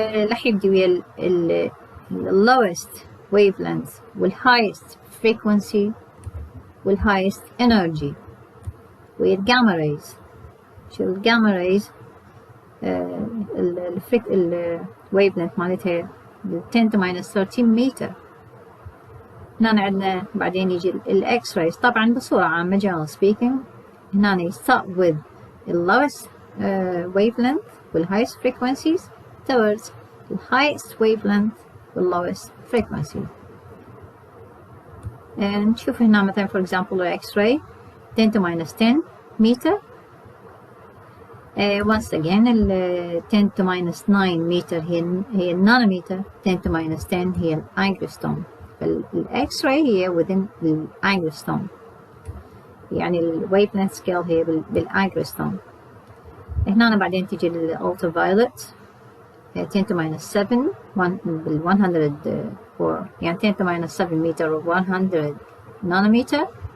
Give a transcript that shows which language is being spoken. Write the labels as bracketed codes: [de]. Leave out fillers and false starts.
[ar] راح يبدي ويا ال [en] lowest wavelength [ar] وال [en] highest frequency [ar] وال [en] highest energy [ar] ويا الجاما rays. شو الجاما [en] rays ال wavelength مالتها 10 to minus 13 متر. [ar] هنا عندنا بعدين يجي الاكس رايز. طبعا بصورة عامة [en] general speaking هنا start with the lowest wavelength with highest frequencies towards the highest wavelength with lowest frequency. [ar] نشوف هنا مثلا [en] for example الاكس ray 10 to minus 10 meter. Once again 10 to minus 9 meter [ar] هي النانومتر، [en] 10 to minus 10 [ar] هي الانجستروم. فالاكس راي هي within الانجستروم، يعني الويف لينث سكيل هي بالانجستروم. هنا بعدين تيجي الالترافايولت 10 to minus 7 بال 100 يعني 10 to minus 7 متر و 100 نانومتر.